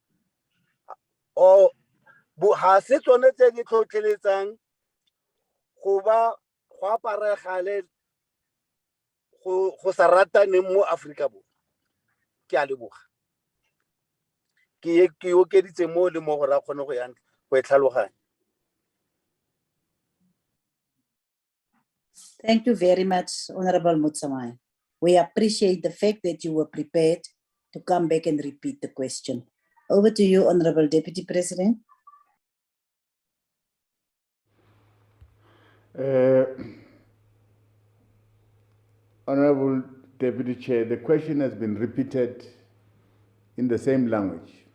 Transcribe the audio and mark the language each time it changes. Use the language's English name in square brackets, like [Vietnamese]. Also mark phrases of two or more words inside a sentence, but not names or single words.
[Tswana] O ga se tsone tse di tlhotlheletsang go aparegale go sa rataneng mo Aforika Borwa? Ke a leboga. Ke okeditse mo le mo gore a kgone go e tlhaloganya. [English] Thank you very much, Honorable Mutsamai. We appreciate the fact that you were prepared to come back and repeat the question. Over to you, Honorable Deputy President. Honorable Deputy Chair, the question has been repeated in the same language.